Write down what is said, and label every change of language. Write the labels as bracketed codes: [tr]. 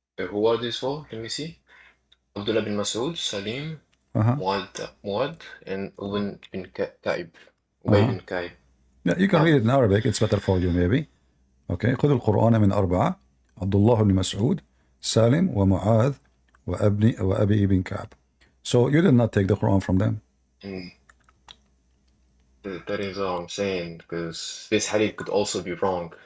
[en] Who are these 4? Can we see? Abdullah bin Mas'ud, Salim, Muad, and Ubay bin Ka'ib. Ubay bin Ka'ib. Yeah, you can read it in Arabic. It's better for you maybe. Okay. [ar] خذ القرآن من 4 عبد الله بن مسعود سالم ومعاذ وأبي بن كعب. [en] So you did not take the Quran from them. That is what I'm saying, because this hadith could also be wrong.